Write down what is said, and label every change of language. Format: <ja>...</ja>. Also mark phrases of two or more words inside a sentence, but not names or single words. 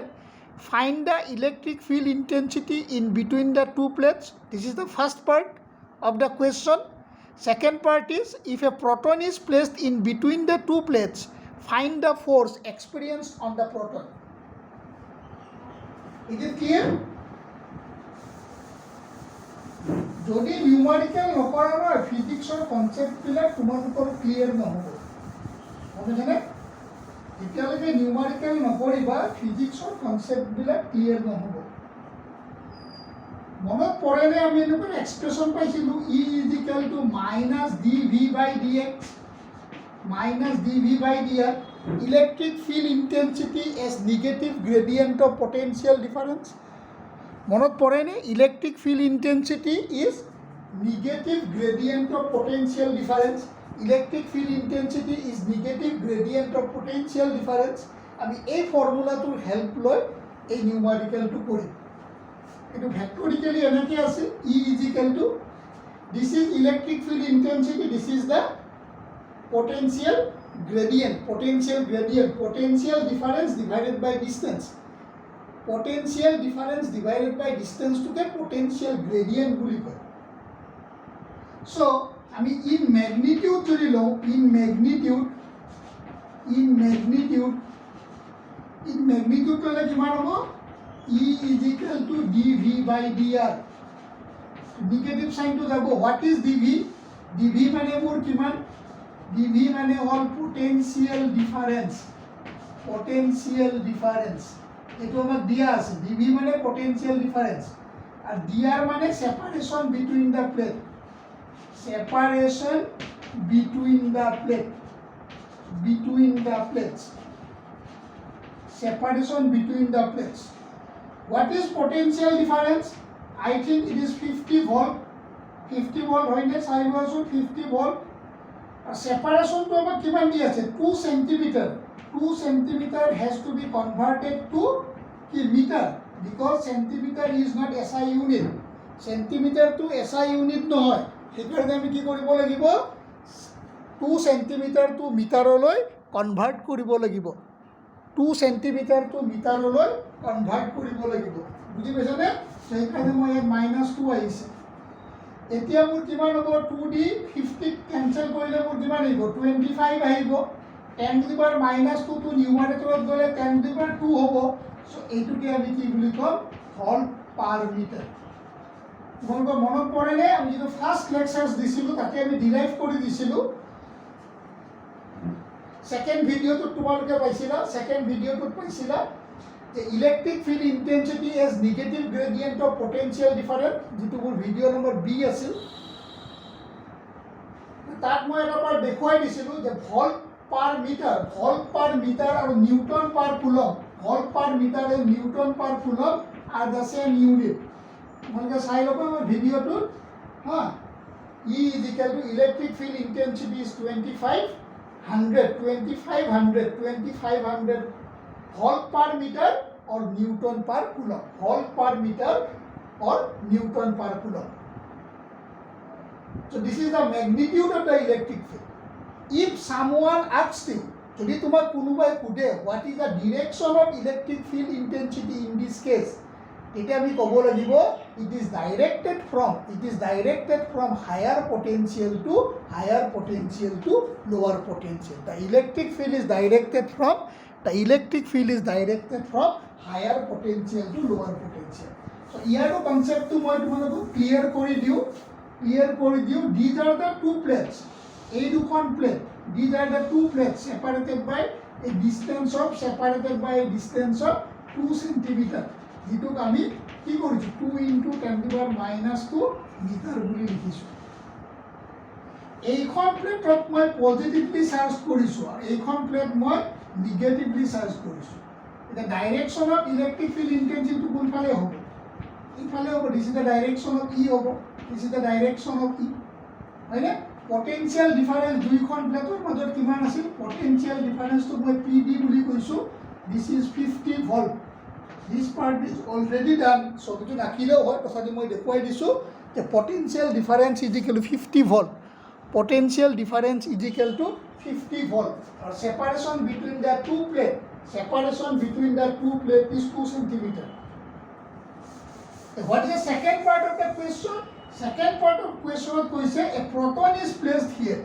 <en>Find the electric field intensity in between the two plates. This is the first part of the question. Second part is, if a proton is placed in between the two plates, find the force experienced on the proton. Is it clear?</en> <as>যদি নিউমাৰিকেল নকৰা নহয় ফিজিক্সৰ কনচেপ্টবিলাক তোমালোকৰ ক্লিয়াৰ নহ'ব বুজিছানে যেতিয়ালৈকে নিউমাৰিকেল নকৰিবা ফিজিক্সৰ কনচেপ্টবিলাক ক্লিয়াৰ নহ'ব মনত পৰেনে আমি এনেকুৱা এক্সপ্ৰেছন পাইছিলোঁ</as> <en>E is equal to minus dV by dx minus dV by dr electric field intensity as negative gradient of potential difference.</en> <as>মনত পড়েনে?</as> <en>Electric field intensity is negative gradient of potential difference. Electric field intensity is negative gradient of potential difference.</en> <as>আমি এই ফর্মুলাটোৰ হেল্প লৈ এই নিউমাৰিকেলটো কৰিম। এইটো ভেক্টৰিকেলি এনেকৈ আছে,</as> <en>E is equal to, this is electric field intensity, this is the potential gradient, potential difference divided by distance. Potential difference divided by distance to get potential gradient</en> <as>বুলি কয়। So আমি</as> <en>in magnitude</en> <as>যদি লওঁ,</as> <en>in magnitude</en> <as>ল'লে কিমান হ'ব?</as> <en>E is equal to dV by dr. Negative sign to যাব। What is dV?</en> <as>dV মানে মোৰ কিমান? dV মানে হ'ল</as> <en>potential difference,</en> <as>এইটো আমাক দিয়া আছে। dV মানে potential difference আৰু dr মানে separation between the plate, between the plates, separation between the plates.</as> <en>What is potential difference? I think it is 50 volt, 50 volt</en> <as>হয় নে? চাই লোৱাচোন 50 volt। Separation to about কিমান দি আছে 2 centimeter.</as> <en>2 centimeter has to be converted to meter because centimeter is not SI unit.</en> <as>Centimeter to SI unit ন হয়. হেকাৰণে আমি কি কৰিব লাগিব? 2 centimeter to meter loi convert কৰিব লাগিব. 2 centimeter to meter loi convert কৰিব লাগিব. বুজি পাইছা নে? হেকাৰণে মই -2 আহিছে. এতিয়া মোৰ কিমান হ'ব? 2d 50 কেনসেল কৰিলে মোৰ কিমান আহিব? 25 আহিব। 10</as> <en>to the power</en> <as>-2 টো নিউমাৰেটৰত গ'লে 10</as> <en>to the power</en> <as>2 হ'ব। সো এইটোকে আমি কি বুলি কম?</as> <en>volt per meter.</en> <as>তোমালোকৰ মনত পৰেনে? আমি যেটো</as> <en>first lectures</en> <as>দিছিলো তাতে আমি ডিৰাইভ কৰি দিছিলো। সেকেন্ড ভিডিওটোত তোমালোকে পাইছিলা,</as> <en>the electric field intensity as negative gradient of potential difference,</en> <as>যেটো মোৰ</as> <en>video number B</en> <as>আছিল। তাত মই এবাৰ দেখুৱাই দিছিলো যে</as> <en>volt per meter</en> <as>আৰু</as> <en>Newton per coulomb, volt per meter</en> <as>আৰু</as> <en>Newton per coulomb are the same unit.</en> <as>তোমালোকে চাই ল'বা আমাৰ ভিডিওটোত। হা,</as> <en>E is equal to electric field intensity is 2500 volt per meter or Newton per coulomb. Volt per meter or Newton per coulomb. So this is the magnitude of the electric field. If someone asks you,</en> <as>যদি তোমাক কোনোবাই সুধে</as> <en>what is the direction of electric field intensity in this case,</en> <as>এটা আমি ক'ব লাগিব</as> <en>it is directed from higher potential to lower potential. The electric field is directed from higher potential to lower potential.</en> <as>So ইয়াৰ কনসেপ্টটো মই তোমালোকক ক্লিয়াৰ কৰি দিওঁ।</as> <en>These are the two plates.</en> <as>এই দুখন প্লেট,</as> <en>these are the two plates separated by a distance of 2 centimeter.</en> <as>যেটোক আমি কি কৰিছো 2 * 10⁻² মিটাৰ বুলি লিখিছো। এইখন প্লেটক মই</as> <en>positively charge</en> <as>কৰিছো আৰু এইখন প্লেট মই</as> <en>negatively charge</en> <as>কৰিছো।</as> <en>এটা direction of electric field intensity</en> <as>কোনফালে হ'ব? ইফালে হ'ব।</as> <en>this is the direction of E হ'ব, this is the direction of E, হয়নে? potential difference</en> <as>দুইখন প্লেটৰ মাজত কিমান আছিল?</as> <en>potential difference</en> <as>মই পিডি বুলি কৈছো।</as> <en>this is 50 volt. This part is already done.</en> <as>So to nakhileও হয়, তথাপি মই দেখুৱাই দিছো যে</as> <en>potential difference is equal to 50 volt. Potential difference is equal to 50 volt. Or separation between the two plate is 2 centimeter. What is the second part of the question? Second part of question কৈছে a proton is placed here.</en>